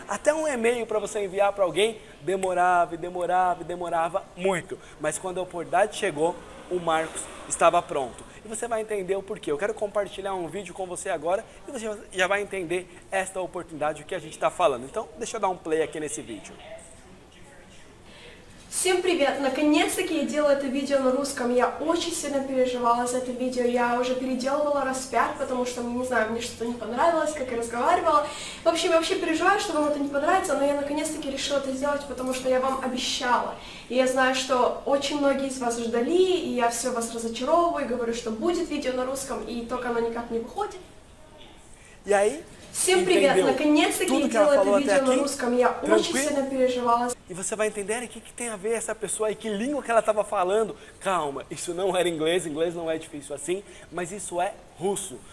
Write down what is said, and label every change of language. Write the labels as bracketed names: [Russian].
[Portuguese] Até um e-mail para você enviar para alguém demorava e demorava e demorava muito. Mas quando a oportunidade chegou, o Marcos estava pronto. E você vai entender o porquê. Eu quero compartilhar um vídeo com você agora e você já vai entender esta oportunidade, o que a gente está falando. Então, deixa eu dar um play aqui nesse vídeo. [Russian] Всем привет! Наконец-таки я делаю это видео на русском. Я очень сильно переживала за это видео. Я уже переделывала раз 5, потому что, не знаю, мне что-то не понравилось, как я разговаривала. В общем, я вообще переживаю, что вам это не понравится, но я наконец-таки решила это сделать, потому что я вам обещала. И я знаю, что очень многие из вас ждали, и я все вас разочаровываю, говорю, что будет видео на русском, и только оно никак не выходит. [Portuguese] E aí? [Russian] Всем привет! Наконец-таки я делаю это видео на русском. Я очень сильно переживала. [Portuguese] E você vai entender o que tem a ver essa pessoa e que língua que ela estava falando. Calma, isso não era inglês não é difícil assim, mas isso é russo.